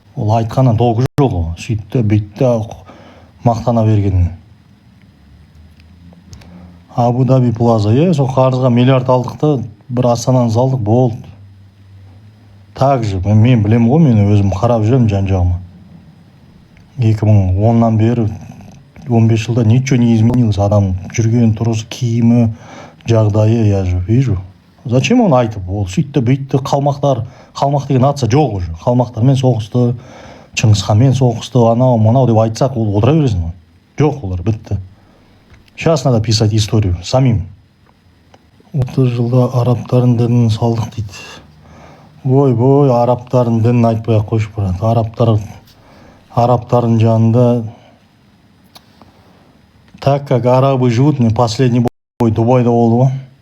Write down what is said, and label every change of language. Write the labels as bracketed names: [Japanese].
[Kazakh] Ол айтқаннан толық жоқ, сөйтті, бүйтті, мақтана бергеннен. Абу-Даби плаза, сол қарызға миллиард алдықты, бір Астананы салдық, болды. Так же, мен білем ғой, мен өзім қарап жүрем жан-жағыма. 2010-нан бері 15 жылда [Russian] ничего не изменилось. [Kazakh] Адам жүрген тұрысы, киімі, жағдайы, [Russian] я же вижу. [Kazakh] Зачем оны айтып? Ол сөйтті, бүйтті, қалмақ деген нация жоқ уже. Қалмақтармен соғысты, Шыңғысханмен соғысты, анау, мынау деп айтсақ, ол отыра бересің. Жоқ, олар бітті. [Russian] Сейчас надо писать историю самим. [Kazakh] 30 жылда арабтардың дінін салдық дейді. Ой, арабтардың дінін айтпай-ақ қойшы, брат. Арабтардың жанында, [Russian] так как арабы живут, [Kazakh] мен [Russian] последний бой [Kazakh] Дубайда болды ғой.